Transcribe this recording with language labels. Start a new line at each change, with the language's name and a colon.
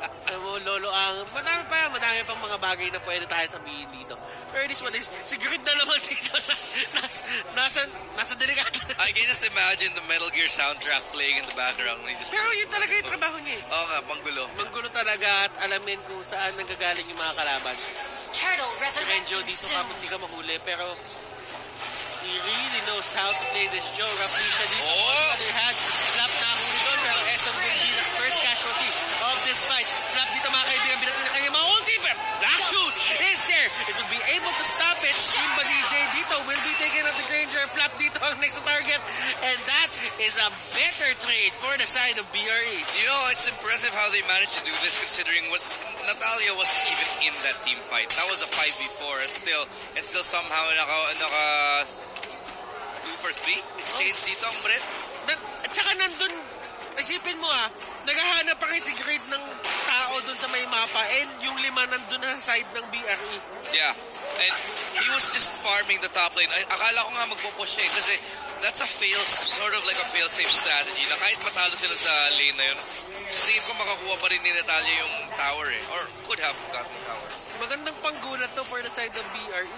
Filipino: Alam mo, Lolo madami pang mga bagay na pwede tayo sabihin dito. Pero
English: this one is,
Filipino: si Grid na naman dito nasa delikado.
English: I can just imagine the Metal Gear soundtrack playing in the background.
Filipino: Pero yun talaga yung trabaho niya eh. Oo nga, manggulo. Manggulo talaga at alamin kung saan nanggagaling yung mga kalaban.
English: Turtle
Filipino: Si Renjo
English: resurrecting
Filipino: dito
English: soon.
Filipino: hindi ka mahuli pero
English: he really knows how to play this show. Raflisha dito. On the other hand, Flap na huli doon pero Eson will be the first casualty of this fight.
Filipino: Flap dito mga kaibigan, binatid na kanya mga ulti pero
English: Black Shoes is there. It will be able to stop it. Imba DJ dito will be taking out the Granger. Flap dito ang next target and that is a better trade for the side of BRE. You know, it's impressive how they managed to do this considering what Natalia wasn't even in that team fight. That was a 5v4 and still somehow
Filipino: naka 2 for 3 exchange dito ang Bren. At saka nandun, isipin mo naghahanap pa rin si Grid ng tao dun sa may mapa and yung 5 nandun na sa side ng BRE.
English: Yeah. And he was just farming the top lane.
Filipino: Akala ko nga magpo-push siya kasi that's sort of like a fail-safe strategy na kahit matalo sila sa lane na yun, tingin ko makakuha pa rin ni Natalia yung tower or could have gotten the tower. Magandang panggulat to for the side of BRE.